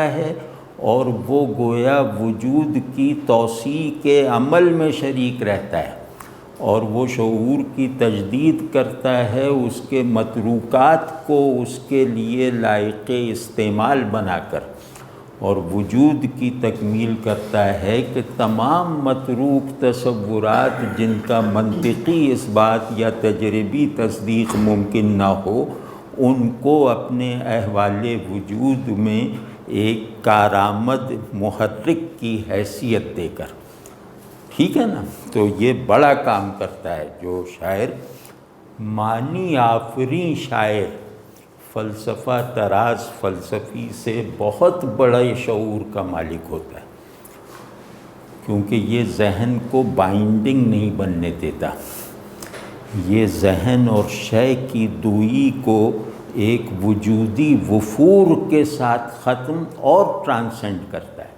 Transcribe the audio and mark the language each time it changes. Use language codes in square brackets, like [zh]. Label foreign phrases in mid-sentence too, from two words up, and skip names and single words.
[ur] ہے، اور وہ گویا وجود کی توسیع کے عمل میں شریک رہتا ہے، اور وہ شعور کی تجدید کرتا ہے اس کے متروکات کو اس کے لیے لائق استعمال بنا کر، اور وجود کی تکمیل کرتا ہے کہ تمام متروک تصورات جن کا منطقی اثبات یا تجربی تصدیق ممکن نہ ہو ان کو اپنے احوال وجود میں ایک کارآمد محرک کی حیثیت دے کر، ٹھیک ہے نا؟ تو یہ بڑا کام کرتا ہے جو شاعر، معنی آفریں شاعر، فلسفہ طراز فلسفی سے بہت بڑے شعور کا مالک ہوتا ہے، کیونکہ یہ ذہن کو بائنڈنگ نہیں بننے دیتا، یہ ذہن اور شے کی دوئی کو ایک وجودی وفور کے ساتھ ختم اور ٹرانسینڈ کرتا ہے۔